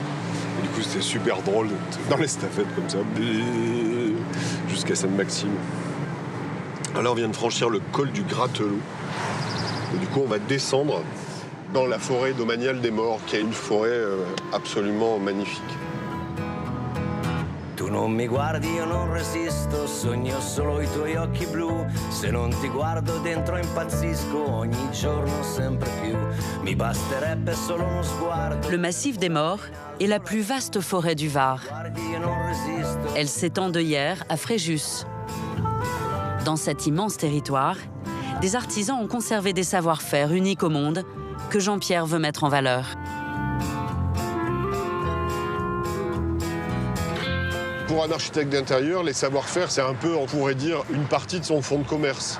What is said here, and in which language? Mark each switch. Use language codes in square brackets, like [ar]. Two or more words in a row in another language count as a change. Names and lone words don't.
[fr] Et du coup, c'était super drôle dans l'estafette comme ça, jusqu'à Sainte-Maxime. Là, on vient de franchir le col du Grattelot. Et du coup, on va descendre dans la forêt domaniale des Maures, qui est une forêt absolument magnifique. [it] Tu non mi guardi, io non resisto, sogno solo i tuoi occhi blu. Se non ti guardo dentro impazzisco, ogni giorno sempre più. Mi basterebbe solo uno sguardo. [fr] Le massif des Maures est la plus vaste forêt du Var. Elle s'étend de Hyères à Fréjus. Dans cet immense territoire, des artisans ont conservé des savoir-faire uniques au monde que Jean-Pierre veut mettre en valeur. Pour un architecte d'intérieur, les savoir-faire, c'est un peu, on pourrait dire, une partie de son fonds de commerce.